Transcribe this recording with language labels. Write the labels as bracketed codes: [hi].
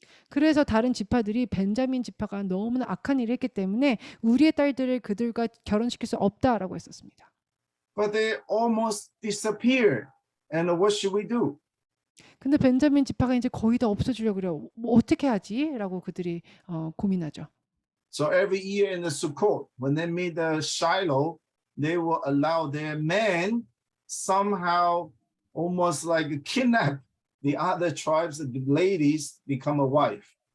[ko] 그래서 다른 지파들이 벤자민 지파가 너무나 악한 일을 했기 때문에 우리의 딸들을 그들과 결혼시킬 수 없다라고 했었습니다. [en] But they almost disappeared. And what should we do? [ko] 근데 벤자민 지파가 이제 거의 다 없어지려고 그래요. 뭐 어떻게 하지? 라고 그들이 고민하죠. [en] So every year in the Sukkot, when they meet the Shiloh, they will allow their men somehow almost like kidnap the other tribes, the ladies become a wife.